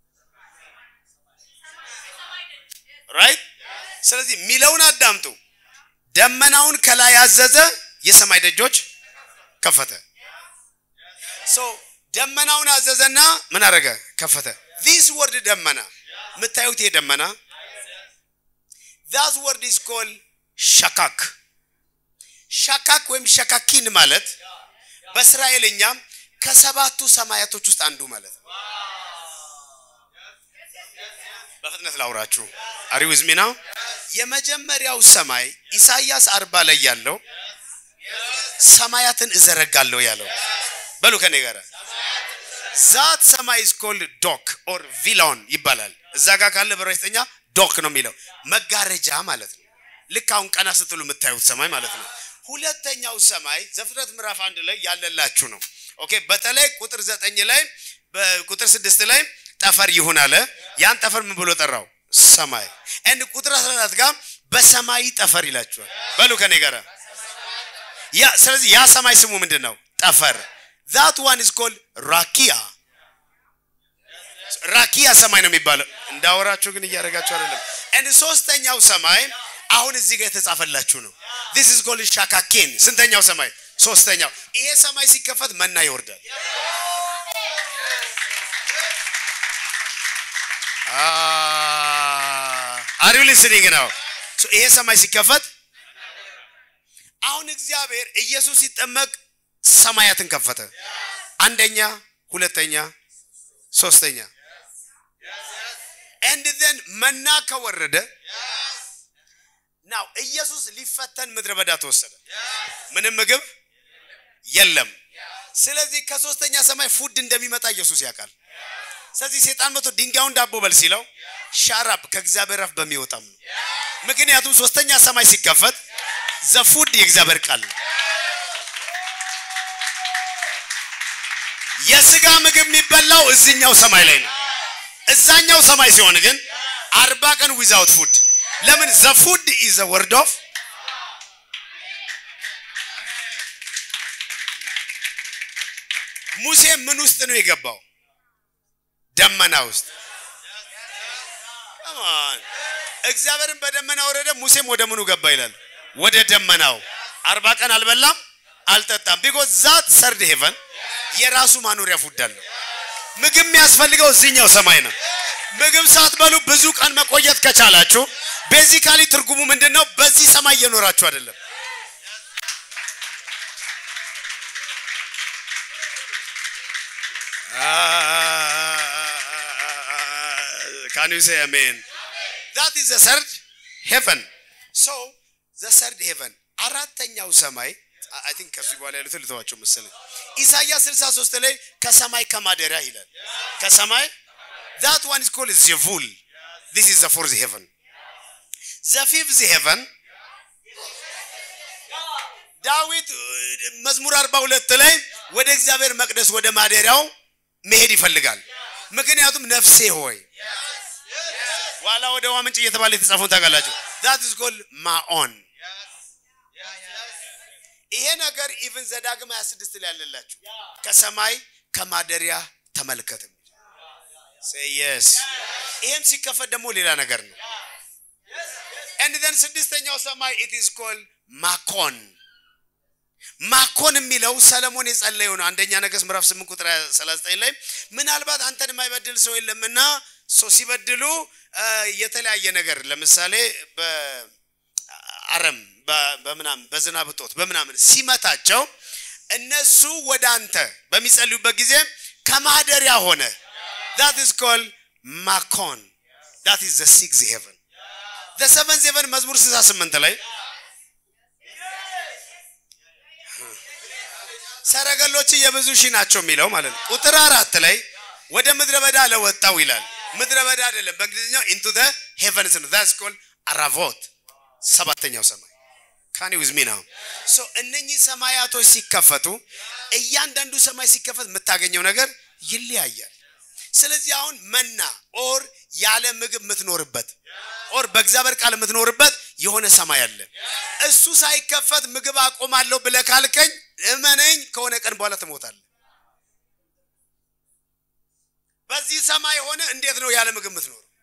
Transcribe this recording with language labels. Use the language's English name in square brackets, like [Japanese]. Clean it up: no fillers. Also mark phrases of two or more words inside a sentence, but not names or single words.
[Amharic] ራይት። ስለዚህ ሚለውን አዳምጡ። ደመናውን ከላይ አዘዘ፣ የሰማይ ደጆች ከፈተ። ደመናውን አዘዘና ምን አረገ? ከፈተ። [English] this word [Amharic] ደመና ምታዩት የደመና [English] that word is called [Amharic] ሸካክ ወይም ሸካኪን ማለት በእስራኤልኛ ከሰባቱ ሰማያቶች ውስጥ አንዱ ማለት ነው። በፍጥነት ላውራችሁ። [English] are you with me now? [Amharic] የመጀመሪያው ሰማይ ኢሳይያስ 40 ላይ ያለው ሰማያትን እዘረጋለሁ ያለው በሉ ከኔ ጋር ዛት ሰማይ [English] is called dock or vilon [Amharic] ይባላል እዛ ጋር ካለ በራይተኛ ዶክ ነው የሚለው መጋረጃ ማለት ነው ልክ አሁን ቀና ስትሉ የምታዩት ሰማይ ማለት ነው ሁለተኛው ሰማይ ዘፍጥረት ምዕራፍ 1 ላይ ያለላችሁ ነው ኦኬ በተለይ ቁጥር 9 ላይ በቁጥር 6 ላይ ጠፈር ይሁን አለ ያን ጠፈር ምን ብሎ ጠራው ሰማይ and ቁጥር 14 ጋር በሰማይ ጠፈር ይላችኋል በሉ ከኔ ጋር ያ ስለዚህ ያ ሰማይ ስሙ ምንድነው ጠፈር [English] that one is called [Amharic] rakia ሰማይ ነው የሚባለው እንዳወራችሁ ግን እያረጋችሁ አይደለም and ሶስተኛው ሰማይ አሁን እዚህ ጋር የተጻፈላችሁ ነው [English] this is called shakaken [Amharic] ስንተኛው ሰማይ ሶስተኛው ይሄ ሰማይ ሲከፈት መና ይወርዳል [English] are you listening now so [Amharic] ይሄ ሰማይ ሲከፈት አሁን እግዚአብሔር ኢየሱስ ሲጠመቅ ሰማያትን ከፈተ አንደኛ ሁለተኛ ሶስተኛ [English] and then [Amharic] መና ከወረደ now ኢየሱስ ሊፈተን ምድረ በዳ ተወሰደ ምንም ምግብ የለም ስለዚህ ከሶስተኛ ሰማይ ፉድ እንደሚመጣ ኢየሱስ ያውቃል ስለዚህ ሰይጣን መጥቶ ድንጋዩን ዳቦ በል ሲለው ሻራፕ ከእግዚአብሔር አፍ በሚወጣም ነው ምክንያቱም ሶስተኛ ሰማይ ሲከፈት [English] the food [Amharic] የእግዚአብሔር ቃል የሥጋ ምግብ የሚበላው እዚህኛው ሰማይ ላይ ነው እዛኛው ሰማይ ሲሆን ግን 40 ቀን [English] without food [Amharic] ለምን [English] the food is a word of [Amharic] ሙሴ ምን ውስጥ ነው የገባው ደመና ውስጥ [English] come on [Amharic] እግዚአብሔርን በደመና ወረደ ሙሴም ወደ ምኑ ገባ ይላል ወደ ደመናው 40 ቀን አልበላም አልጠጣም [English] because that third heaven [Amharic] የራሱ ማኖሪያ ፉዳል ምግብ የሚያስፈልገው እዚህኛው ሰማይ ነው ምግብ ሳትበሉ ብዙ ቀን መቆየት ከቻላችሁ ቤዚካሊ ትርጉሙ ምንድነው በዚህ ሰማይ እየኖራችሁ አይደለም [English] can you say amen that is the third heaven so the third heaven [Amharic] አራተኛው ሰማይ [English] I think [Amharic] ከሱ በኋላ ያሉት ልተዋቸው መሰለኝ ኢሳይያስ 63 ላይ ከሰማይ ከማደሪያ ይላል ከሰማይ [English] that one is called Zevul this is the fourth heaven the fifth heaven [Amharic] ዳዊት መዝሙር 42 ላይ ወደ እግዚአብሔር መቅደስ ወደ ማደሪያው መሄድ ይፈልጋል ምክንያቱም ነፍሴ ሆይ ዋላ ወደ ዋምንጭ እየተባለ የተጻፈው ታጋላችሁ [English] that is called Maon [Amharic] ይሄ ነገር even ዘዳግም 26 ላይ ያለላችሁ ከሰማይ ከማደሪያ ተመልከቱ [English] say yes [Amharic] ይሄም ሲከፈት ደግሞ ሌላ ነገር ነው [English] and then [Amharic] ስድስተኛው ሰማይ [English] it is called Makon [Amharic] የሚለው ሰለሞን የጸለየው ነው አንደኛ ነገሥት ምዕራፍ 8 ቁጥር 39 ላይ ምናልባት አንተን የማይበድል ሰው የለምና ሰው ሲበድሉ የተለያየ ነገር ለምሳሌ በአረም በመናም በዝናብ ጦት በመናምን ሲመታቸው እነሱ ወደ አንተ በሚጸልዩበት ጊዜ ከማደሪያ ሆነ [English] that is called Makon that is the sixth heaven the seventh heaven [Amharic] መዝሙር 68 ላይ ሰረገሎች የብዙ ሺህ ናቸው የሚለው ማለት ነው ቁጥር 4 ላይ ወደ ምድረ በዳ ለወጣው ይላል ምድረ በዳ አይደለም በእንግሊዝኛው [English] into the heavens that's called Aravot [Amharic] ሰባተኛው ሰማይ [English] can you with me now [Amharic] so እነኚህ ሰማያቶች ሲከፈቱ እያንዳንዱ ሰማይ ሲከፈት የምታገኘው ነገር ይለያያል ስለዚህ አሁን መና ኦር ያለ ምግብ የምትኖርበት ኦር በእግዚአብሔር ቃል የምትኖርበት የሆነ ሰማይ አለ እሱ ሳይከፈት ምግብ አቆማለሁ ብለህ ካልከኝ እመነኝ ከሆነ ቀን በኋላ ትሞታለህ በዚህ ሰማይ ሆነ እንዴት ነው ያለ ምግብ የምትኖር